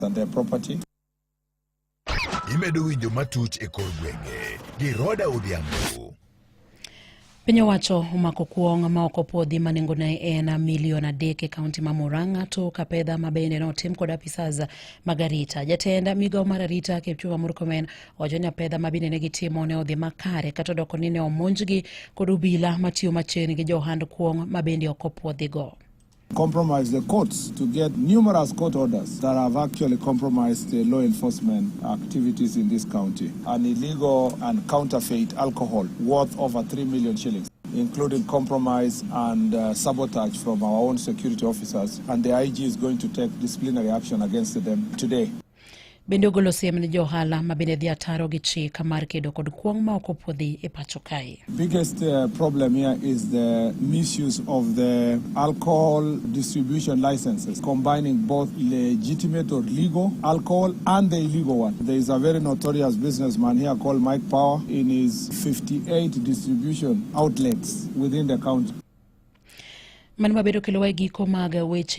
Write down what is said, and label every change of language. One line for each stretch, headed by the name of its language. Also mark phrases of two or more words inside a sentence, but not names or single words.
English: and their property.
Luo (Kenya and Tanzania): Imedo winjo matuch e kor gwenge gi Roda Odhiambo. Piny owacho omako kuong ma ok opuodhi ma nengone en $3 million e kaonti ma Murang'a to ka pedha ma bende notim kod apisas mag arita. Jatend migawo mar arita Kipchumba Murkomen owacho ni pedha ma bende ne gitimo ne odhi makare kata doko ni ne omonjgi kod obila matiyo machiegni gi johand kuong ma bende ok opuodhigo.
English: Compromise the courts to get numerous court orders that have actually compromised the law enforcement activities in this county. An illegal and counterfeit alcohol worth over 3 million shillings, including compromise and sabotage from our own security officers. And the IG is going to take disciplinary action against them today.
Luo (Kenya and Tanzania): Bende ogolo siem ni johala ma bende dhi ataro gi chik mar kedo kod kuong ma ok opuodhi e pacho kae.
English: Biggest problem here is the misuse of the alcohol distribution licenses, combining both legitimate or legal alcohol and the illegal one. There is a very notorious businessman here called Mike Power in his 58 distribution outlets within the county.
Luo (Kenya and Tanzania): Man mabedo kelo giko mag weche